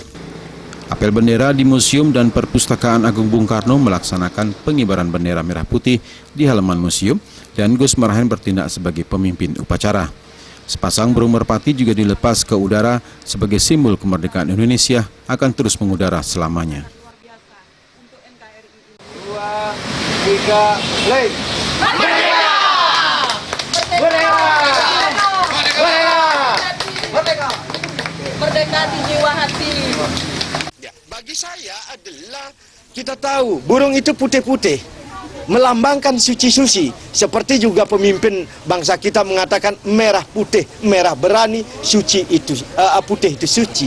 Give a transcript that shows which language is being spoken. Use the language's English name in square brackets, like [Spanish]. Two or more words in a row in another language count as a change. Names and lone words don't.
[Indonesian] Apel bendera di Museum dan Perpustakaan Agung Bung Karno melaksanakan pengibaran bendera merah putih di halaman museum dan Gus Marhain bertindak sebagai pemimpin upacara. Sepasang burung merpati juga dilepas ke udara sebagai simbol kemerdekaan Indonesia akan terus mengudara selamanya. 2, 3, play! Merdeka! Merdeka! Merdeka! Merdeka! Merdeka di jiwa hati. Ya, bagi saya adalah kita tahu burung itu putih-putih, melambangkan suci-suci. Seperti juga pemimpin bangsa kita mengatakan merah putih, merah berani, suci itu putih itu suci.